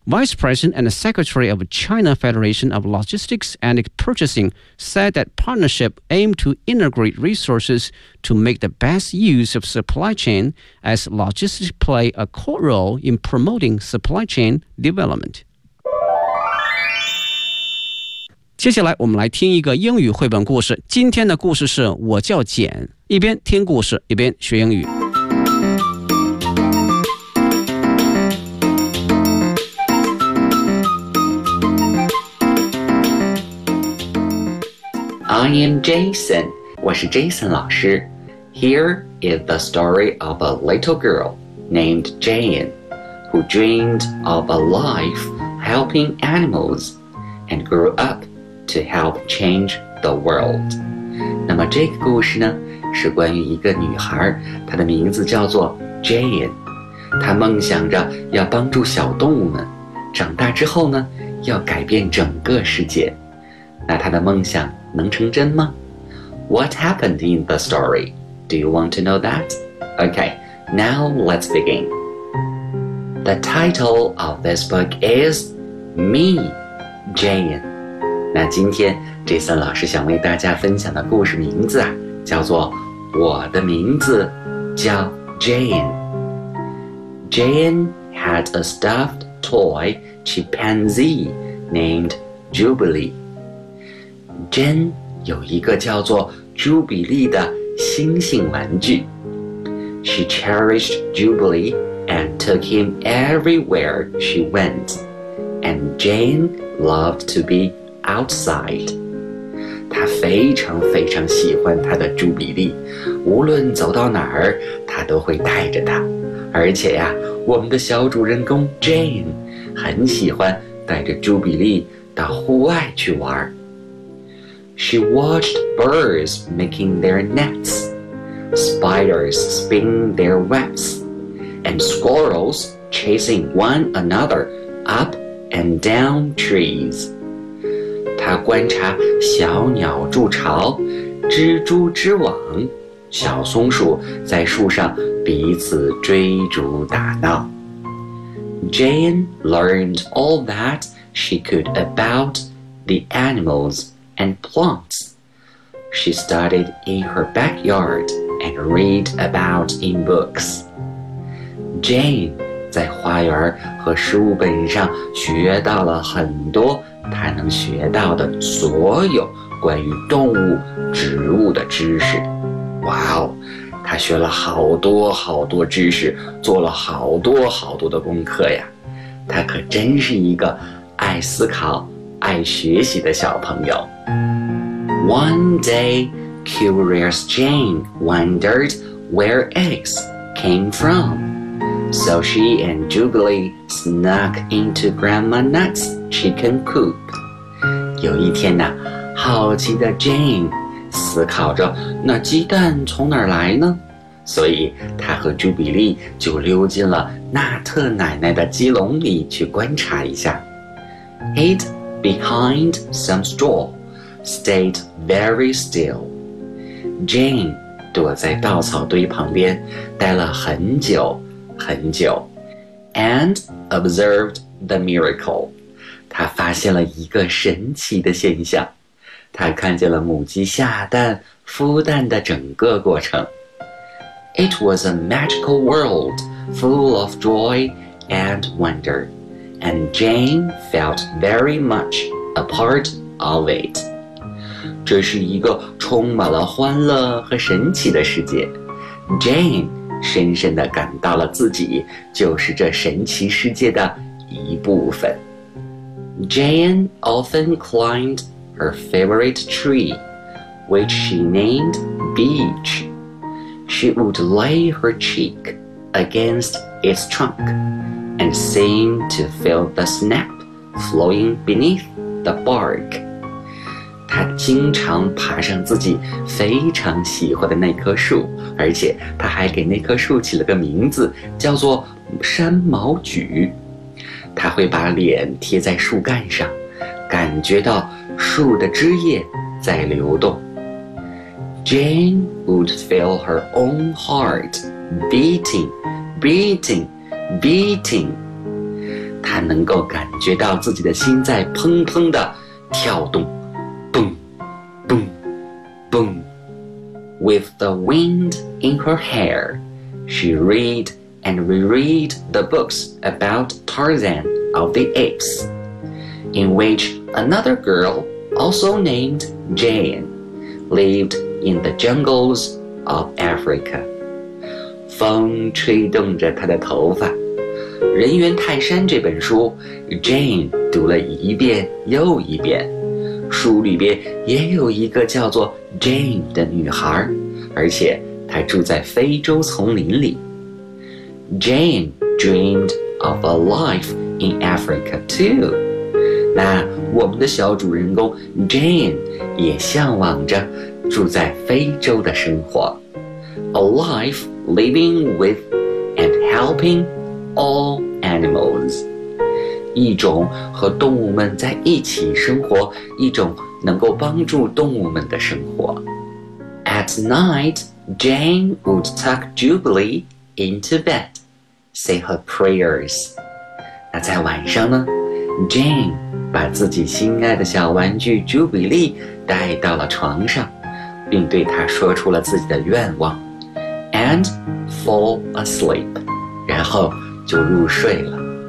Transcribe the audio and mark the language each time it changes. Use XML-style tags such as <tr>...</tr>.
<en>Vice President and Secretary of China Federation of Logistics and Purchasing said that partnership aimed to integrate resources to make the best use of supply chain as logistics play a core role in promoting supply chain development.</en> <zh>接下来我们来听一个英语绘本故事。今天的故事是我叫简，一边听故事，一边学英语。</zh> <en>I am Jason.</en> <zh>我是 Jason 老师。</zh> <en>Here is the story of a little girl named Jane, who dreamed of a life helping animals and grew up to help change the world.</en> <zh>那么这个故事呢，是关于一个女孩，她的名字叫做 Jane。她梦想着要帮助小动物们，长大之后呢，要改变整个世界。那她的梦想能成真吗?</zh> <en>What happened in the story? Do you want to know that? Okay, now let's begin. The title of this book is Me, Jane.</en> <zh>那今天 Jason 老师想为大家分享的故事名字啊，叫做我的名字叫 Jane.</zh> <en>Jane had a stuffed toy chimpanzee named Jubilee.</en> <zh>Jane 有一个叫做朱比利的猩猩玩具。</zh> <en>She cherished Jubilee and took him everywhere she went. And Jane loved to be outside.</en> <zh>她非常非常喜欢她的朱比利，无论走到哪儿，她都会带着她。而且呀，我们的小主人公 Jane 很喜欢带着朱比利到户外去玩。</zh> <en>She watched birds making their nets, spiders spinning their webs, and squirrels chasing one another up and down trees.</en> <zh>她观察小鸟筑巢，蜘蛛织网，小松鼠在树上彼此追逐打闹。</zh> <en>Jane learned all that she could about the animals and plants. She studied in her backyard and read about in books.</en> <zh>Jane 在花园和书本上学到了很多她能学到的所有关于动物、植物的知识。哇哦，她学了好多好多知识，做了好多好多的功课呀。她可真是一个爱思考、爱学习的小朋友。</zh> <en>One day, curious Jane wondered where eggs came from. So she and Jubilee snuck into Grandma Nut's chicken coop.</en> <zh>有一天呢，好奇的 Jane 思考着那鸡蛋从哪儿来呢？所以她和 Jubilee 就溜进了纳特奶奶的鸡笼里去观察一下。</zh> <en>Hid behind some straw. Stayed very still.</en> <zh>Jane 躲在稻草堆旁边待了很久很久</zh> <en>and observed the miracle.</en> <zh>她发现了一个神奇的现象。她看见了母鸡下蛋孵蛋的整个过程。 It was a magical world full of joy and wonder, and Jane felt very much a part of it. 这是一个充满了欢乐和神奇的世界。 Jane 深深地感到了自己就是这神奇世界的一部分。</zh> <en>Jane often climbed her favorite tree, which she named Beech. She would lay her cheek against its trunk and seem to feel the sap flowing beneath the bark.</en> <zh>他经常爬上自己非常喜欢的那棵树，而且他还给那棵树起了个名字，叫做山毛榉。他会把脸贴在树干上，感觉到树的枝叶在流动。</zh> <en>Jane would feel her own heart beating, beating, beating.</en> <zh>他能够感觉到自己的心在砰砰地跳动。</zh> <en>Boom. With the wind in her hair, she read and reread the books about Tarzan of the Apes, in which another girl, also named Jane, lived in the jungles of Africa.</en> <zh>风吹动着她的头发。人猿泰山这本书 ,Jane 读了一遍又一遍。书里边也有一个叫做 Jane 的女孩，而且她住在非洲丛林里。</zh> <en>Jane dreamed of a life in Africa too.</en> <zh>那我们的小主人公 Jane 也向往着住在非洲的生活。</zh> <en>A life living with and helping all animals.</en> <zh>一种和动物们在一起生活，一种能够帮助动物们的生活。</zh> <en>At night, Jane would tuck Jubilee into bed, say her prayers.</en> <zh>那在晚上呢 ？Jane 把自己心爱的小玩具 Jubilee 带到了床上，并对她说出了自己的愿望 ，</zh> <en>and fall asleep，</en> <zh>然后就入睡了。</zh>